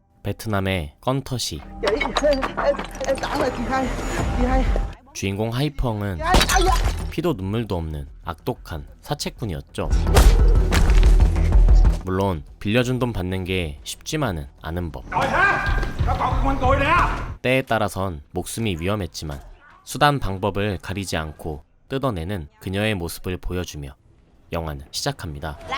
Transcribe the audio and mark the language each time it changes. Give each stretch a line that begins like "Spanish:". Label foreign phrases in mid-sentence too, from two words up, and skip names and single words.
Korean: 베트남의 건터시.
Vietnamese: Chị, em tặng là chị hai. Chị hai.
Korean: 주인공 하이펑은 피도 눈물도 없는 악독한 사채꾼이었죠. 물론 빌려준 돈 받는 게 쉽지만은 않은 법. 때에 따라선 목숨이 위험했지만 수단 방법을 가리지 않고 뜯어내는 그녀의 모습을 보여주며 영화는 시작합니다.